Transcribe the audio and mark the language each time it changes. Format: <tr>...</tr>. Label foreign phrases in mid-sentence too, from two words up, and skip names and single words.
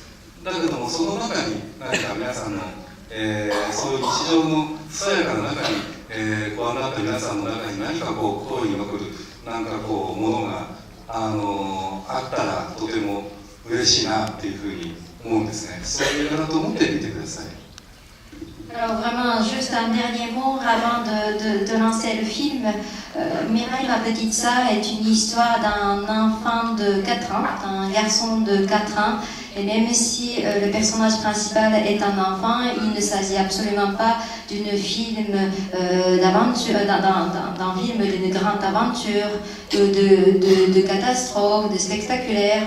<ja>だけどもその中に何か皆さんの、そういう日常のさやかな中に、ご覧になった皆さんの中に何かこう心に残るなんかこうものがあったらとても嬉しいなっていうふうに思うんですね。そういう映画だと思って見てください。</ja> <fr>Alors vraiment, juste un dernier mot avant de lancer le film. Mireille, ma petite sœur, est une histoire d'un enfant de 4 ans, d'un garçon de 4 ans. Et même si le personnage principal est un enfant, il ne s'agit absolument pas d'un film d'aventure, d'un film d'une grande aventure, de catastrophe, de spectaculaire.</fr>